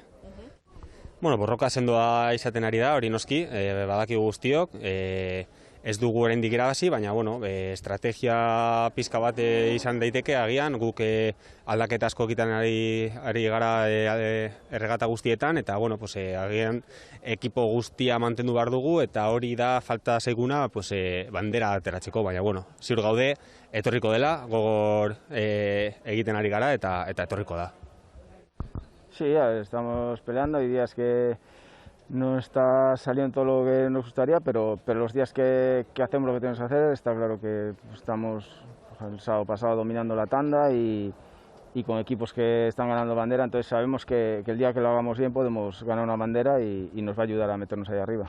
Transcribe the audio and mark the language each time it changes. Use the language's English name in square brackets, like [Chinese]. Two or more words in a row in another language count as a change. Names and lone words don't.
[Basque] Bueno, borroka sendoa izaten ari da, hori noski, badakigu guztiok, ez dugu oraindik irabazi, baina estrategia pizka bat izan daiteke agian, guk aldaketa asko egiten ari gara erregata guztietan, eta agian ekipo guztia mantendu behar dugu, eta hori da falta zaiguna bandera ateratzeko, baina ziur gaude, etorriko dela, gogor egiten ari gara eta etorriko da. [Spanish] Sí, ya estamos peleando, hay días que no está saliendo todo lo que nos gustaría, pero los días que hacemos lo que tenemos que hacer, está claro que estamos el sábado pasado dominando la tanda y con equipos que están ganando bandera, entonces sabemos que el día que lo hagamos bien podemos ganar una bandera y nos va a ayudar a meternos ahí arriba.